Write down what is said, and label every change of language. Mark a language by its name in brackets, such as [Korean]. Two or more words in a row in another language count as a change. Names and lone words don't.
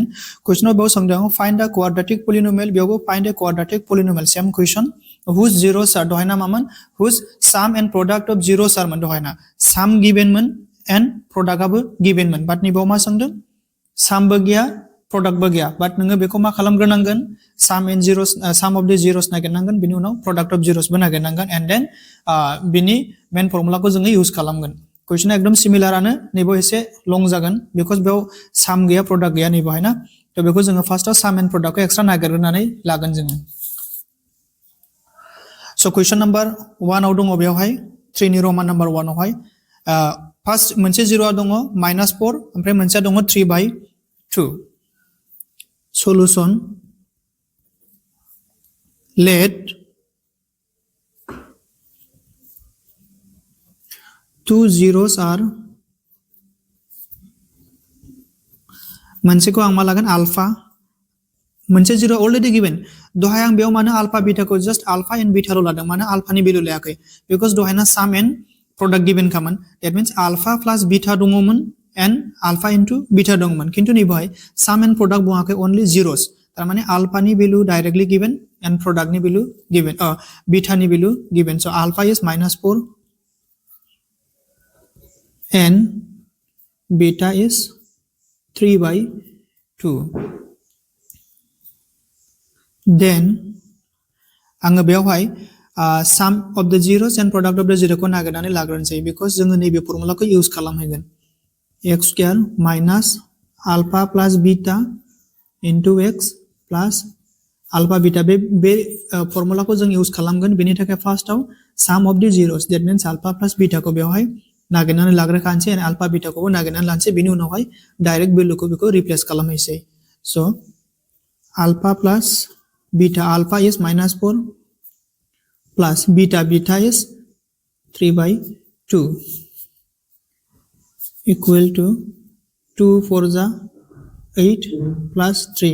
[Bodo] Questionआव बेयाव सोंदों [English] find the quadratic polynomial, [Bodo] बेयावबो [English] find the quadratic polynomial same question. Whose zeros are [Bodo] दहायना मामोन? [English] Whose sum and product of zeros are [Bodo] मोन दहायना. [English] Sum given [Bodo] मोन [English] and product [Bodo] आबो given मोन. But नैबेयाव मा सोंदों? Sum बो गैया, product बो गैया. But नोङो बेखौ मा खालामग्रोनांगोन? [English] Sum and zeros, sum of the zeros [Bodo] नागिरनांगोन, बिनि उनाव [English] product of zeros [Bodo] बो नागिरनांगोन, [English] and then [Bodo] बिनि [English] main formula [Bodo] को जोङो use खालामगोन. [English] Question एकदम similar [Bodo] आनो, नैबो एसे [English] long जागोन because [Bodo] बेयाव sum गैया product गैया नैबो है ना. तो बेखौ जोङो [English] first first and product [Bodo] को extra नागिरनानै लागोन जोङो. [English] So question number 1 [Bodo] आव दङ बेयावहाय 3 नि [English] Roman number 1 [Bodo] आवहाय first मोनसे 0 दङ -4 ओमफ्राय मोनसेया दङ 3/2. [English] Solution: let two zeros are, [Bodo] मोनसेखौ आं मा लागोन alpha, मोनसे 0 already given. दहाय आं बेयाव मानो [English] alpha beta [Bodo] को [English] just alpha and beta [Bodo] ल लादों, मानो [English] alpha नि value [Bodo] लायाखै, because दहायना [English] sum and product given [Bodo] खामोन. [English] That means alpha plus beta [Bodo] दङमोन and [English] alpha into beta [Bodo] दङमोन. किन्तु नैबेहाय [English] sum and product [Bodo] बुङाखै, [English] only zeros. [Bodo] तारमाने [English] alpha नि value directly given and product नि value given, beta नि value given. So alpha is -4 and beta is 3/2. [Bodo] Then आङो बेयावहाय [English] sum of the zeros and product of the zero [Bodo] को नागिरनानै लाग्रोनोसै because जोङो नैबे फर्मुलाखौ यूज खालामहैगोन. [English] x square minus alpha plus beta into x plus alpha beta, [Bodo] बे फर्मुलाखौ जों यूज खालामगोन. बेनि थाखाय फार्स्टआव [English] sum of the zeros, that means alpha plus beta [Bodo] को बेयावहाय नागिरनानै लाग्रोखानोसै [English] and alpha beta [Bodo] खौबो नागिरनानै लानोसै. बेनि उनावहाय [English] direct value [Bodo] को बेखौ रिप्लेस खालामहैसै. [English] So alpha plus beta, alpha is -4 plus beta is 3/2 equal to 2 4 जा 8 plus 3.